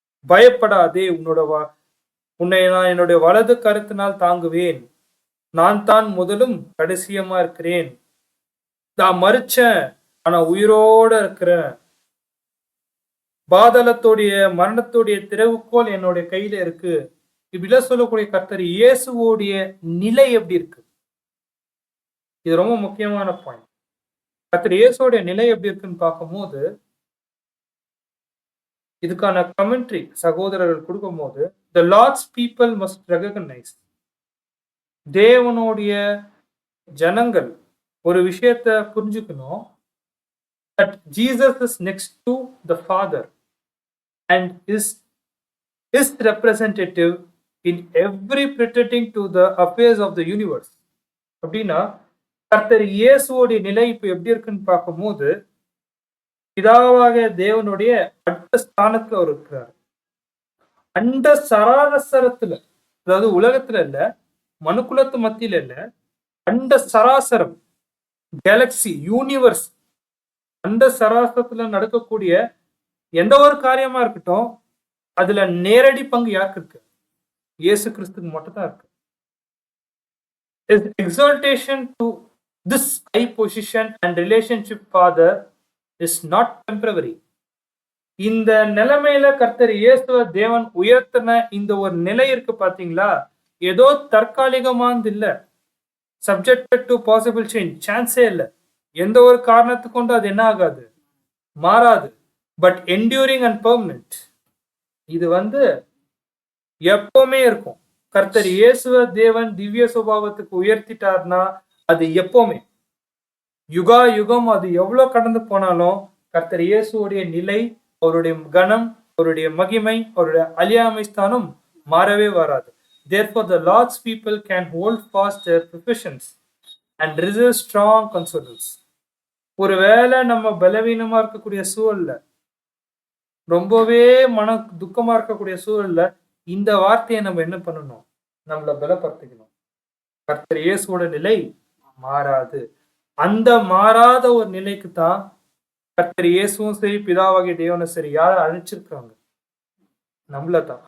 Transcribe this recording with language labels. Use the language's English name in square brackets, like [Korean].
[Tamil] பயப்படாதே, உன்னை நான் என்னுடைய வலது கருத்தினால் தாங்குவேன், நான் தான் முதலும் கடைசியமா இருக்கிறேன், நான் மரிச்சேன் ஆனா உயிரோட இருக்கிறேன், பாதாளத்தோடைய மரணத்தோடைய திறவுகோல் என்னுடைய கையில இருக்கு, இப்படிலாம் சொல்லக்கூடிய கர்த்தர் இயேசுவோடைய நிலை எப்படி இருக்கு? இது ரொம்ப முக்கியமான பாயிண்ட். கர்த்தர் இயேசுவோடைய நிலை எப்படி இருக்குன்னு பார்க்கும்போது, இதுக்கான கமெண்ட்ரி சகோதரர்கள் கொடுக்கும் போது, [English] the Lord's people must recognize, [Tamil] தேவனுடைய ஜனங்கள் ஒரு விஷயத்தை புரிஞ்சுக்கணும், [English] that Jesus is next to the Father and is representative in every pertaining to the affairs of the universe. [Tamil] அப்படின்னா கர்த்தர் இயேசுவோடைய நிலை இப்ப எப்படி இருக்குன்னு பார்க்கும்போது, பிதாவாக தேவனுடைய அடுத்த ஸ்தானத்துல அவர் இருக்கிறார். அண்ட சராசரத்துல, அதாவது உலகத்துல இல்ல, மனுக்குலத்து மத்தியில இல்ல, அண்ட சராசரம், கேலக்சி, யூனிவர்ஸ், அண்ட சராசரத்துல நடக்கக்கூடிய எந்த ஒரு காரியமா இருக்கட்டும், அதுல நேரடி பங்கு யாருக்கு இருக்கு? இயேசு கிறிஸ்துக்கு மட்டும் தான் இருக்கு. [English] His exaltation to this high position and relationship Father is not temporary. [Tamil] இந்த நிலைமையில கர்த்தர் இயேசுவ தேவன் உயர்த்தின இந்த ஒரு நிலை இருக்கு பாத்தீங்களா, ஏதோ தற்காலிகமானது இல்ல, [English] subjected to possible change, [Tamil] சான்ஸே இல்ல. எந்த ஒரு காரணத்து கொண்டு அது என்ன ஆகாது, மாறாது. [English] But enduring and permanent. [Tamil] இது எப்பவுமே இருக்கும். கர்த்தர் இயேசுவ தேவன் திவ்ய சுபாவத்துக்கு உயர்த்திட்டார்னா அது எப்பவுமே, யுகா யுகம், அது எவ்வளவு கடந்து போனாலும் கர்த்தர் இயேசுடைய நிலை, அவருடைய கணம், அவருடைய மகிமை, அவருடைய அழியாமை ஸ்தானம் மாறவே வராது. [English] Therefore the Lord's people can hold fast their professions and resist strong consolers. [Tamil] ஒருவேளை நம்ம பலவீனமா இருக்கக்கூடிய சூழல்ல, ரொம்பவே மன துக்கமா இருக்கக்கூடிய சூழல்ல இந்த வார்த்தையை நம்ம என்ன பண்ணணும், நம்மளை பலப்படுத்திக்கணும். கர்த்தர் இயேசுவோட நிலை மாறாது. அந்த மாறாத ஒரு நிலைக்கு தான் கர்த்தர் இயேசுவும் சரி, பிதாவாகிய தேவனும் சரி, யாரை அழைச்சிருக்காங்க? நம்மளதான்.